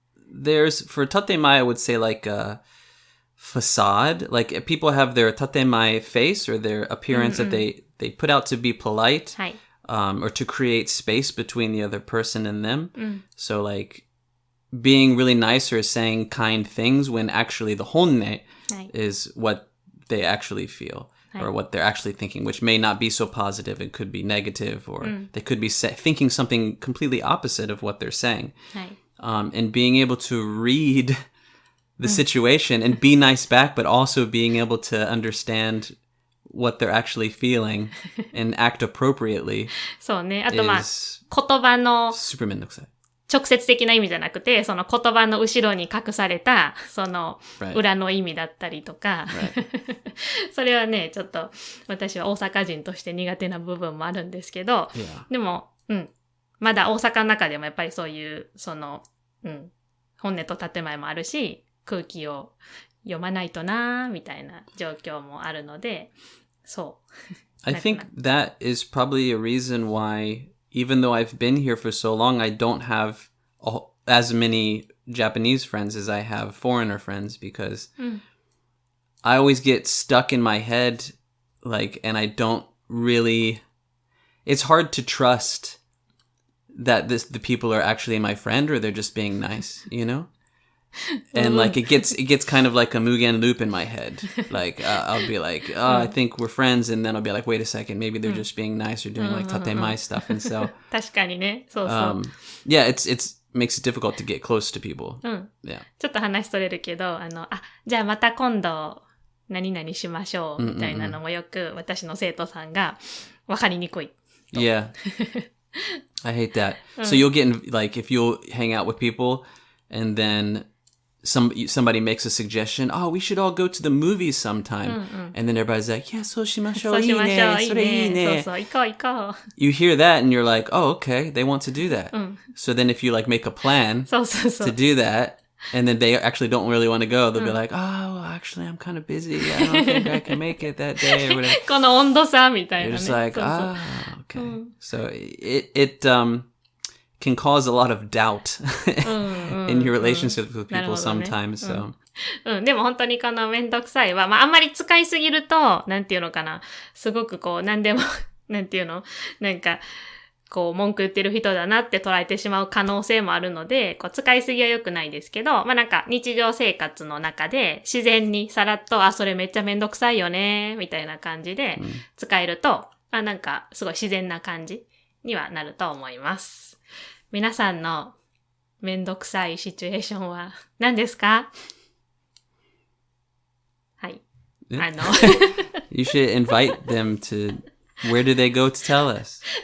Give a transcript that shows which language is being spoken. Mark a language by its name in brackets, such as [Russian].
[English] There's for 建前 I would say like a facade. Like if people have their 建前 face or their appearance that they put out to be polite, [Japanese] はい。 [English] or to create space between the other person and them. So like being really nice or saying kind things when actually the 本音 is what they actually feel or what they're actually thinking, which may not be so positive. It could be negative or they could be thinking something completely opposite of what they're saying. [Japanese] はい。 [English] And being able to read the situation and be nice back, but also being able to understand what they're actually feeling and act appropriately [Japanese] そうね。あと [English] is [Japanese] 言葉の [English] super めんどくさい。 [Japanese] 直接的な意味じゃなくて、その言葉の後ろに隠された、その裏の意味だったりとか、それはね、ちょっと私は大阪人として苦手な部分もあるんですけど、でも、まだ大阪の中でもやっぱりそういう、本音と建前もあるし、空気を読まないとなみたいな状況もあるので、そう。 [English] I think that is probably a reason why, even though I've been here for so long, I don't have as many Japanese friends as I have foreigner friends because I always get stuck in my head, like, and I don't really, it's hard to trust that the people are actually my friend or they're just being nice, you know? And like it gets kind of like a Mugen loop in my head. Like I'll be like, I think we're friends, and then I'll be like, wait a second, maybe they're just being nice or doing like tatemae stuff, and so [Japanese] 確かにね、そうそう。 [English] yeah, it's makes it difficult to get close to people. Yeah. [Japanese] ちょっと話それるけど、じゃあまた今度何々しましょうみたいなのもよく私の生徒さんが分かりにくい。 [English] Yeah. I hate that. So you'll get in, like if you'll hang out with people and then somebody makes a suggestion, oh, we should all go to the movies sometime. And then everybody's like, yeah, [Japanese] そうしましょう。いいね。それいいね。そうそう、行こう行こう。 [English] You hear that and you're like, oh, okay, they want to do that. So then if you like make a plan [Japanese] そうそうそう。 [English] to do that, and then they actually don't really want to go, they'll be like, oh, well, actually, I'm kind of busy. I don't think I can make it that day or whatever. [Japanese] この温度差みたいな [English] You're [Japanese] ね。 [English] just like, [Japanese] そうそう [English] ah, okay. So it can cause a lot of doubt in your relationships with people sometimes. So. [Japanese] でも本当にこのめんどくさいは、あんまり使いすぎると、なんていうのかな。すごくこう、なんでも、なんていうのなんか、こう、文句言ってる人だなって捉えてしまう可能性もあるので、こう、使いすぎは良くないですけど、なんか、日常生活の中で、自然にさらっと、それめっちゃめんどくさいよね、みたいな感じで使えると、なんか、すごい自然な感じにはなると思います。皆さんのめんどくさいシチュエーションは何ですか？はい。 [English] You should invite them to, where do they go to tell us?